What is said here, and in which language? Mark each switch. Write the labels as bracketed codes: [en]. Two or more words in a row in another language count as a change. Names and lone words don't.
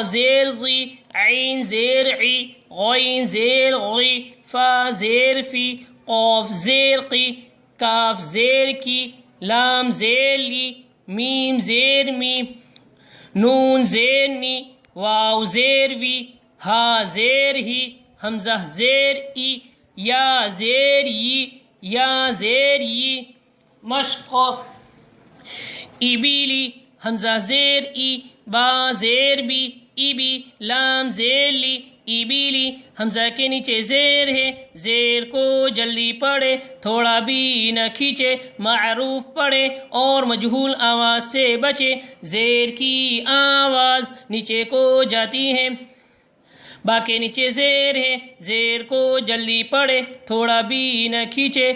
[ur] زیر ضی، عین زیر عی، غین زیر غی، فا زیر فی، قاف زیر قی، کاف زیر کی، لام زیر لی، میم زیر می، نون زیر نی، واو زیر وی، ہا زیر ہی، حمزہ زیر ای، یا زیر ی، یا زیر ی۔ مشق ابیلی، حمزہ زیر ای، با زیر بی، ابی، لام زیر لی، ابیلی۔ حمزہ کے نیچے زیر ہے، زیر کو جلدی پڑھے، تھوڑا بھی نہ کھینچے۔ معروف پڑھے اور مجہول آواز سے بچے۔ زیر کی آواز نیچے کو جاتی ہے، با کے نیچے زیر ہے، زیر کو جلدی پڑھے، تھوڑا بھی نہ کھینچے۔